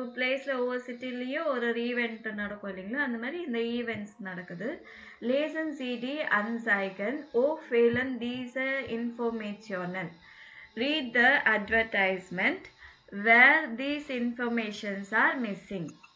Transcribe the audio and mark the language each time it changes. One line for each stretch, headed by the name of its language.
Tamil: பிளேஸ்ல ஒவ்வொரு சிட்டிலயும் ஒரு ஈவெண்ட் நடக்கும் இல்லைங்களா, அந்த மாதிரி இந்த ஈவெண்ட்ஸ் நடக்குது.
German: Lesen Sie die Anzeigen, O fehlen diese Informationen.
English: Read the advertisement where these informations are missing.